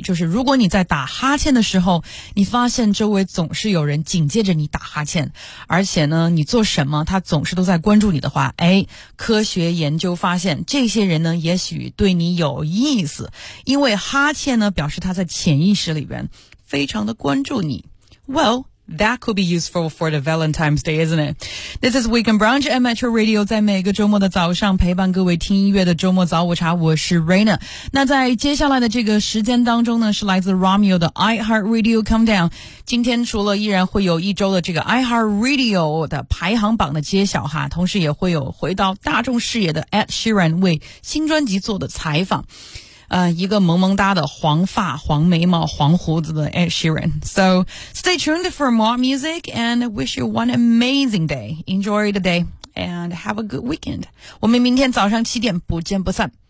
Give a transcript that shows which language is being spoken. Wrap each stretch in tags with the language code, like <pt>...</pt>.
<zh>就是如果你在打哈欠的时候，你发现周围总是有人紧接着你打哈欠，而且呢你做什么他总是都在关注你的话，哎，科学研究发现这些人呢也许对你有意思，因为哈欠呢表示他在潜意识里边非常的关注你。</zh> <en>Well, that could be useful for the Valentine's Day, isn't it? This is Weekend Brunch at Metro Radio，</en> <zh>在每个周末的早上陪伴各位听音乐的周末早午茶，我是 Raina。那在接下来的这个时间当中呢，是来自 Romeo 的 iHeartRadio Countdown。今天除了依然会有一周的这个 iHeartRadio 的排行榜的揭晓哈，同时也会有回到大众视野的 Ed Sheeran 为新专辑做的采访。一个萌萌哒的黄发黄眉毛黄胡子的 Ed Sheeran.</zh> <en>So stay tuned for more music and wish you one amazing day. Enjoy the day and have a good weekend.</en> <zh>我们明天早上七点不见不散。</zh>